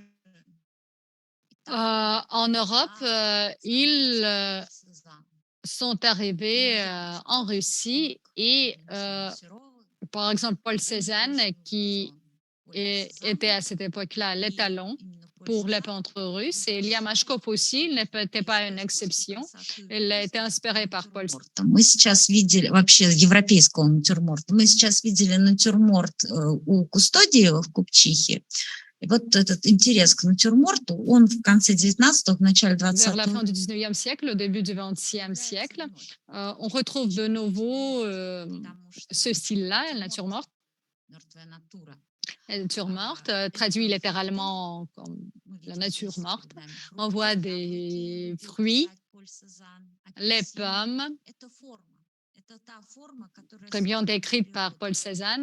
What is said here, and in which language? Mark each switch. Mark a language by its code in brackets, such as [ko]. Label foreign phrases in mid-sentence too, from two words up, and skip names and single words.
[fr] En Europe, ils sont arrivés en Russie et, par exemple, Paul Cézanne, qui était à cette époque-là l'étalon pour les peintres russes, et Ilya Mashkov aussi n'était pas une exception. Il a été inspiré par Paul Cézanne. [ru] Мы сейчас видели вообще европейского натюрморта. Мы сейчас видели натюрморт у Кустодиева в Купчихе. И вот этот интерес к натюрморту, он в конце 19-го, в начале 20-го. [fr] Vers la fin du 19e siècle, au début du 20e siècle, on retrouve de nouveau ce style-là, le naturmort. La nature morte, traduit littéralement comme la nature morte. On voit des fruits, les pommes, très bien décrite par Paul Cézanne.